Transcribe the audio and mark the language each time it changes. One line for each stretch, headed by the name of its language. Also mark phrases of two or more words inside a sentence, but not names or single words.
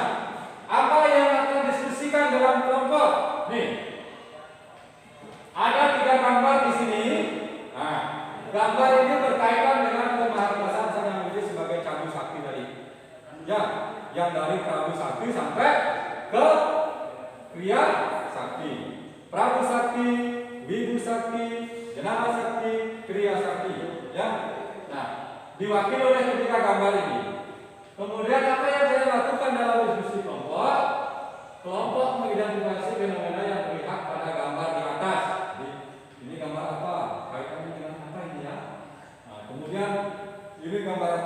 Indonesian: Apa yang akan diskusikan dalam kelompok? Nih. Ada 3 gambar di sini. Nah, gambar ini berkaitan dengan pembahasan Sang Hyang Widi sebagai Cabu Sakti tadi. Ya, yang dari Prabu Sakti sampai ke Kriya Sakti. Prabu Sakti, Wibu Sakti, Jenama Sakti, Kriya Sakti. Ya. Nah, diwakili oleh ketiga gambar ini. Kemudian apa yang saya lakukan dalam diskusi kelompok? Kelompok mengidentifikasi fenomena yang terlihat pada gambar di atas. Ini gambar apa? Kaitannya dengan apa ini ya? Nah, kemudian ini gambar apa?